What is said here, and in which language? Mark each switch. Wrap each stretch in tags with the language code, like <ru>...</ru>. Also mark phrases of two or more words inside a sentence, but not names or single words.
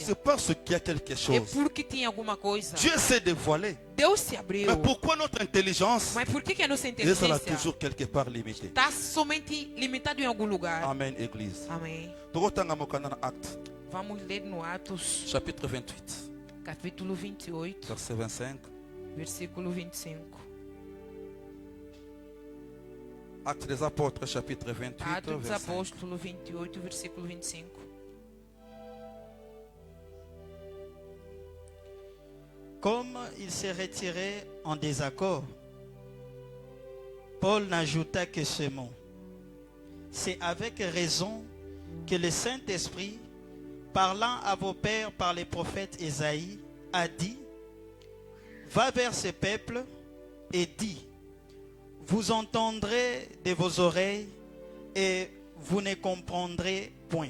<fr>C'est parce qu'il y a quelque</fr> <pt>É</pt> <fr>chose.</fr> <pt>porque tinha alguma coisa.</pt> <fr>Dieu s'est dévoilé.</fr> <pt>Deus se abriu.</pt> <fr>Mais pourquoi notre intelligence</fr> <pt>Mas por que a nossa</pt> <fr>est</fr> <pt>inteligência</pt> <fr>toujours quelque part limitée?</fr> <pt>está somente limitada em algum lugar?</pt> <fr>Amen, Église.</fr> <pt>Amém.</pt> <ln>Tokotanga mokanda na Acte,</ln> <pt>Vamos ler no Atos,</pt> <fr>chapitre 28,</fr> <pt>capítulo 28,</pt> <fr>verset 25.</fr> <pt>versículo 25.</pt> <fr>Acte des Apôtres, chapitre 28,</fr> <pt>Atos dos</pt> <fr>verset 5.</fr> <pt>Apóstolos 28, versículo 25.</pt> <fr>Comme il s'est retiré en désaccord, Paul n'ajouta que ce mot. C'est avec raison que le Saint-Esprit, parlant à vos pères par les prophètes Ésaïe, a dit: va vers ce peuple et dis, vous entendrez de vos oreilles et vous ne comprendrez point.</fr>